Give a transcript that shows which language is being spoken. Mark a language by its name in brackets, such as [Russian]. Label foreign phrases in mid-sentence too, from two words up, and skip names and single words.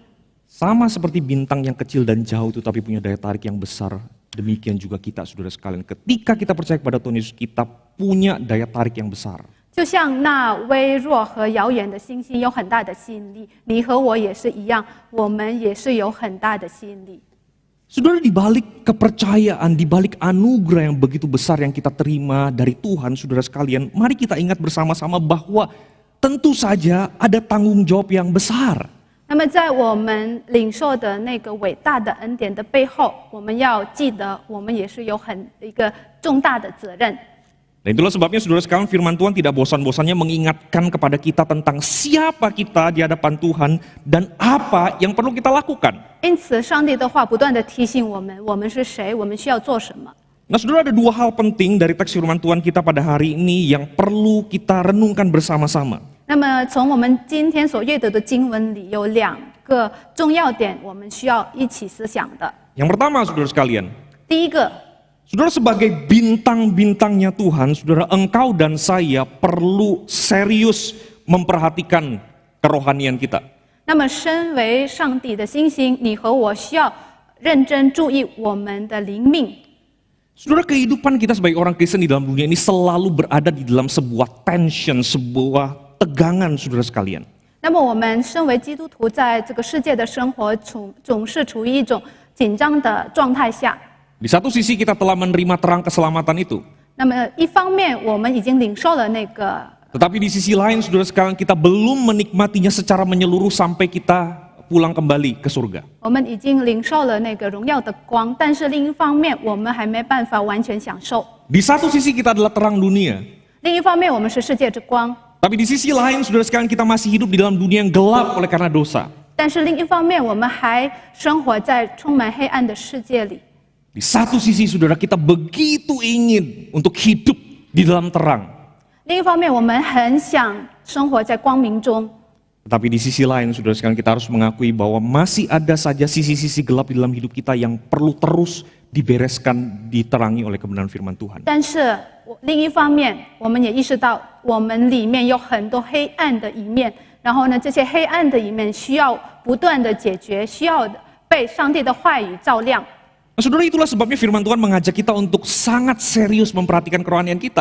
[Indonesian] Sama seperti bintang yang kecil dan jauh itu tapi punya daya tarik yang besar. Demikian juga kita, saudara sekalian. Ketika kita percaya kepada Tuhan Yesus, kita punya daya tarik yang besar. [Chinese] 就像那微弱和遥远的星星有很大的吸引力，你和我也是一样，我们也是有很大的吸引力。 [Indonesian] Saudara, di balik kepercayaan, di balik anugerah yang begitu besar yang kita terima dari Tuhan, saudara sekalian, mari kita ingat bersama-sama bahwa tentu saja ada tanggung jawab yang besar. [Chinese] 那么在我们领受的那个伟大的恩典的背后，我们要记得，我们也是有一个重大的责任。 [Indonesian] Dan itulah sebabnya saudara sekalian, firman Tuhan tidak bosan-bosannya mengingatkan kepada kita tentang siapa kita di hadapan Tuhan dan apa yang perlu kita lakukan. [Chinese] 因此，上帝的话不断地提醒我们，我们是谁，我们需要做什么。 [Indonesian] Nah, saudara, ada dua hal penting dari teks firman Tuhan kita pada hari ini yang perlu kita renungkan bersama-sama. [Chinese] 那么，从我们今天所阅读的经文里，有两个重要点，我们需要一起思想的。 [Indonesian] Yang pertama, saudara sekalian, [Chinese] 第一个， [Indonesian] saudara sebagai bintang-bintangnya Tuhan, saudara, engkau dan saya perlu serius memperhatikan kerohanian kita. [Chinese] 那么身为上帝的星星，你和我需要认真注意我们的灵命。 [Indonesian] Saudara, kehidupan kita sebagai orang Kristen di dalam dunia ini selalu berada di dalam sebuah tension, sebuah tegangan, saudara sekalian. [Chinese] 那么我们身为基督徒，在这个世界的生活总是处于一种紧张的状态下。 [Indonesian] Di satu sisi kita telah menerima terang keselamatan itu. [Chinese] 那么一方面，我们已经领受了那个， [Indonesian] Tetapi di sisi lain, saudara sekalian, kita belum menikmatinya secara menyeluruh sampai kita pulang kembali ke surga. [Chinese] 我们已经领受了那个荣耀的光，但是另一方面，我们还没办法完全享受。 [Indonesian] Di satu sisi kita adalah terang dunia, [Chinese] 另一方面，我们是世界之光， [Indonesian] tapi di sisi lain saudara sekalian kita masih hidup di dalam dunia yang gelap oleh karena dosa. [Chinese] 但是另一方面，我们还生活在充满黑暗的世界里。 [Indonesian] Di satu sisi saudara kita begitu ingin untuk hidup di dalam terang. [Chinese] 另一方面，我们很想生活在光明中。 [Indonesian] Tapi di sisi lain saudara sekalian kita harus mengakui bahwa masih ada saja sisi-sisi gelap di dalam hidup kita yang perlu terus dibereskan, diterangi oleh kebenaran firman Tuhan. [Chinese] 但是另一方面，我们也意识到我们里面有很多黑暗的一面，然后呢，这些黑暗的一面需要不断的解决，需要被上帝的话语照亮。 [Indonesian] Nah, saudara, itulah sebabnya firman Tuhan mengajak kita untuk sangat serius memperhatikan kerohanian kita.